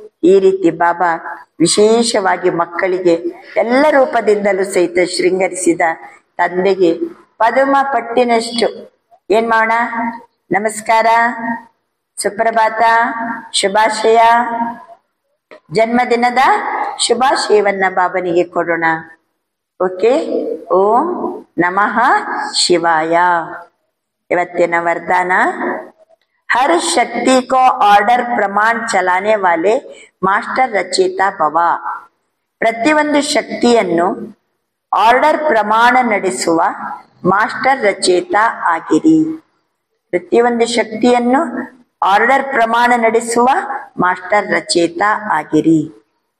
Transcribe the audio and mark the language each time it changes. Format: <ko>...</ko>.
<kn>ಈ ರೀತಿ ಬಾಬಾ ವಿಶೇಷವಾಗಿ ಮಕ್ಕಳಿಗೆ ಎಲ್ಲ ರೂಪದಿಂದಲೂ ಸಹಿತ ಶೃಂಗರಿಸಿದ ತಂದೆಗೆ ಪದುಮ ಪಟ್ಟಿನಷ್ಟು ಏನ್ ಮಾಡೋಣ? ನಮಸ್ಕಾರ, ಸುಪ್ರಭಾತ, ಶುಭಾಶಯ, ಜನ್ಮದಿನದ ಶುಭಾಶಯವನ್ನ ಬಾಬನಿಗೆ ಕೊಡೋಣ. ಓಕೆ. ಓಂ ನಮಃ ಶಿವಾಯ. ಇವತ್ತಿನ ವರದಾನ,</kn> <hi>हर शक्ति को ऑर्डर प्रमाण चलाने वाले ಮಾಸ್ಟರ್ ರಚಯಿತ ಭವ.</hi> <kn>ಪ್ರತಿಯೊಂದು ಶಕ್ತಿಯನ್ನು ಆರ್ಡರ್ ಪ್ರಮಾಣ ನಡೆಸುವ ಮಾಸ್ಟರ್ ರಚಯಿತ ಆಗಿರಿ. ಪ್ರತಿಯೊಂದು ಶಕ್ತಿಯನ್ನು ಆರ್ಡರ್ ಪ್ರಮಾಣ ನಡೆಸುವ ಮಾಸ್ಟರ್ ರಚಯಿತ ಆಗಿರಿ.</kn>